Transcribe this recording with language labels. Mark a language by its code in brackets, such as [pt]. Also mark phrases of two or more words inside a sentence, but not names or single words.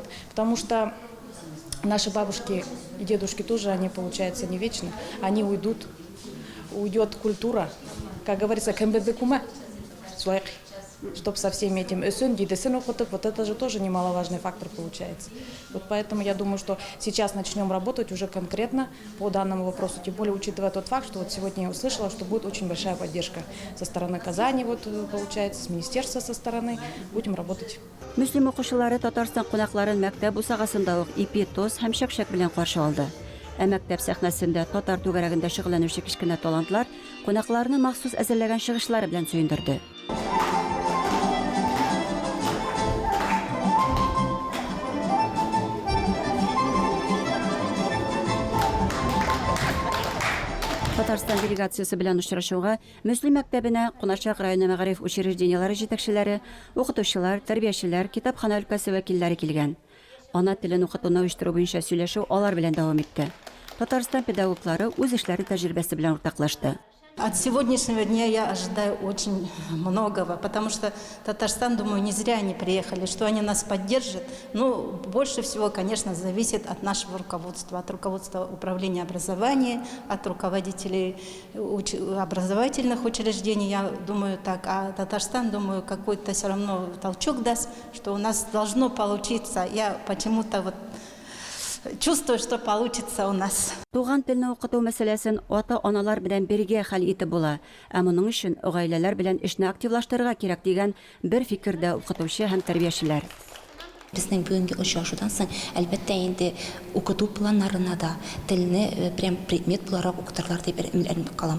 [ru] Потому что наши бабушки и дедушки тоже, они, получается, не вечны, они уйдут, уйдет культура, как говорится, кэмбэдэкума, чтобы со всеми этим өсөн, дидесен окутып, вот это же тоже немаловажный фактор получается. Вот поэтому я думаю, что сейчас начнем работать уже конкретно по данному вопросу, тем более учитывая тот факт, что вот сегодня я услышала, что будет очень большая поддержка со стороны Казани, вот получается, с министерства со стороны, будем работать. [tt] Мөслим укучылары Татарстан кунакларын мәктәп усагасында ук ипи, тоз һәм шәкшәк белән каршы алды. Ә мәктәп сәхнәсендә татар түгәрәгендә шөгыльләнүче кичкенә талантлар кунакларны махсус әзерләгән чыгышлары белән сөендерде. Татарстан делегациясы белән очрашуга Мөслим мәктәбенә Кунашак районы мәгариф учреждениялары җитәкчеләре, укытучылар, тәрбиячеләр, китапхана өлкәсе вәкилләре килгән. Ана телен укытуны оештыру буенча сөйләшү алар белән дәвам итте. Татарстан педагоглары үз эшләре тәҗрибәсе белән уртаклашты. [ru] От сегодняшнего дня я ожидаю очень многого, потому что Татарстан, думаю, не зря они приехали, что они нас поддержат. Ну, больше всего, конечно, зависит от нашего руководства, от руководства управления образования, от руководителей образовательных учреждений, я думаю так. А Татарстан, думаю, какой-то все равно толчок даст, что у нас должно получиться. Я почему-то вот чувствую, что получится у нас. [tt] Туган телне укыту мәсьәләсен ата-аналар белән бергә хәл итеп була. Ә моның өчен гаиләләр белән эшне активлаштырырга кирәк дигән бер фикердә укытучы һәм тәрбиячеләр. Безнең бүгенге очрашудан соң, әлбәттә инде укыту планнарына да телне [ru] прям предмет [tt] буларак укытырлар дип әйтеп калам.